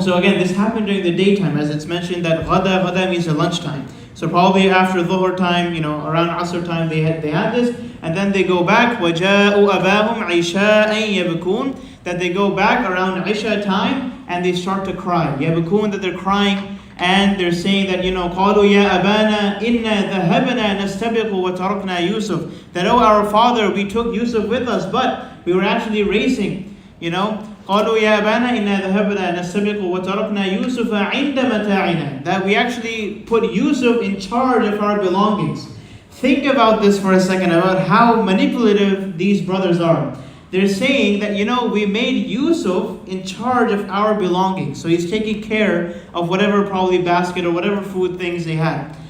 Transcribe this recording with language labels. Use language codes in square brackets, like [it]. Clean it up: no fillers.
[en] So again, this happened during the daytime, as it's mentioned that ghada means a lunchtime. So probably after dhuhr time, around asr time, they had this, and then they go back. [ar] وَجَاءُوا أَبَاهُمْ عِشَاءً يَبْكُونَ. [en] That they go back around Isha time and they start to cry. [ar] يَبْكُونَ, [en] that they're crying, and they're saying that [ar] قَالُوا يَا أَبَانَا إِنَّا ذَهَبْنَا نَسْتَبِقُ وَتَرَكْنَا يُوسُف. [en] That our father, we took Yusuf with us, but we were actually racing. [ar] قالوا يا أبانا إنا ذهبنا نستبق وتركنا يوسف عند متاعنا. [en] That we actually put Yusuf in charge of our belongings. Think about this for a second, about how manipulative these brothers are. They're saying that we made Yusuf in charge of our belongings. So he's taking care of whatever probably basket or whatever food things they had.